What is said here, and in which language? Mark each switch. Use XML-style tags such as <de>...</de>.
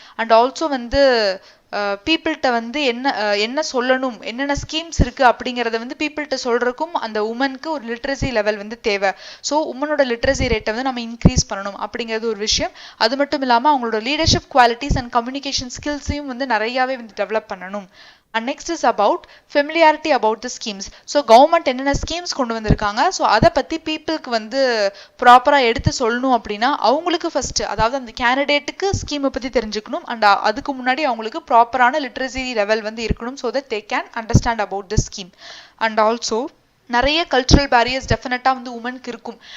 <ta>And also வந்து பீப்புள்கிட்ட வந்து என்ன சொல்லணும், என்னென்ன ஸ்கீம்ஸ் இருக்கு அப்படிங்கிறத வந்து பீப்புள்கிட்ட சொல்றதுக்கும் அந்த உமனுக்கு ஒரு லிட்ரஸி லெவல் வந்து தேவை. ஸோ உமனோட லிட்ரஸி ரேட்டை வந்து நம்ம இன்க்ரீஸ் பண்ணணும் அப்படிங்கிறது ஒரு விஷயம். அது மட்டும் இல்லாமல் அவங்களோட லீடர்ஷிப் குவாலிட்டிஸ் அண்ட் கம்யூனிகேஷன் ஸ்கில்ஸையும் வந்து நிறையாவே வந்து டெவலப் பண்ணணும்.</ta> <en>And next is about familiarity about the schemes.</en> <ta>So government என்னென்ன ஸ்கீம்ஸ் கொண்டு வந்திருக்காங்க, ஸோ அதை பற்றி பீப்புளுக்கு வந்து ப்ராப்பராக எடுத்து சொல்லணும் அப்படின்னா அவங்களுக்கு ஃபர்ஸ்ட், அதாவது அந்த கேண்டிடேட்டுக்கு ஸ்கீமை பற்றி தெரிஞ்சுக்கணும். அண்ட் அதுக்கு முன்னாடி அவங்களுக்கு ப்ராப்பரான லிட்ரஸி லெவல் வந்து இருக்கணும்.</ta> <en>So that they can understand about the scheme.</en> <ta>And also நிறைய கல்ச்சுரல் பேரியர்ஸ் டெஃபினட்டாக வந்து உமனுக்கு இருக்கும்.</ta>